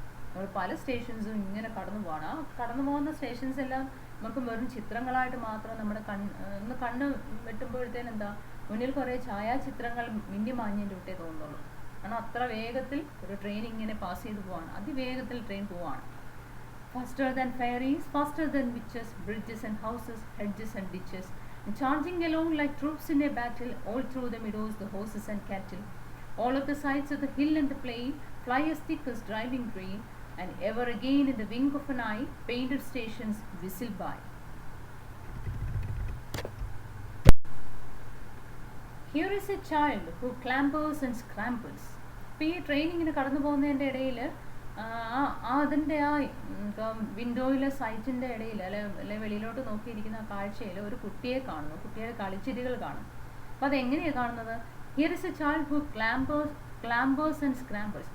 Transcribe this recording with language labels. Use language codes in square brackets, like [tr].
[ml] നമ്മൾ പല സ്റ്റേഷൻസും ഇങ്ങനെ കടന്നു പോകണം. ആ കടന്നു പോകുന്ന സ്റ്റേഷൻസ് എല്ലാം നമുക്ക് വെറും ചിത്രങ്ങളായിട്ട് മാത്രം നമ്മുടെ കണ്ണ് വെട്ടുമ്പോഴത്തേന് എന്താ, മുന്നിൽ കുറേ ഛായാചിത്രങ്ങൾ മിന്നി മാഞ്ഞതിൻ്റെ വിട്ടേ തോന്നുള്ളൂ. കാരണം അത്ര വേഗത്തിൽ ഒരു ട്രെയിൻ ഇങ്ങനെ പാസ് ചെയ്ത് പോവാണ്, അതിവേഗത്തിൽ ട്രെയിൻ പോവാണ്. [en] Faster than fairies, faster than witches, bridges and houses, hedges and ditches, and charging along like troops in a battle, all through the meadows the horses and cattle. All of the sides of the hill and the plain fly as thick as driving rain, and ever again in the wing of an eye, painted stations whistle by. Here is a child who clambers and scrambles. [ml] ഇപ്പോൾ ഈ train ഇങ്ങനെ കടന്നു പോകുന്നതിൻ്റെ ഇടയിൽ അതിൻ്റെ വിൻഡോയിലെ സൈറ്റിൻ്റെ ഇടയിൽ അല്ലെ വെളിയിലോട്ട് നോക്കിയിരിക്കുന്ന ആ കാഴ്ചയിൽ ഒരു കുട്ടിയെ കാണുന്നു, കുട്ടിയുടെ കളിച്ചിരികൾ കാണും. അപ്പോൾ അതെങ്ങനെയാണ് കാണുന്നത്? [en] Here is a child who clambers and scrambles.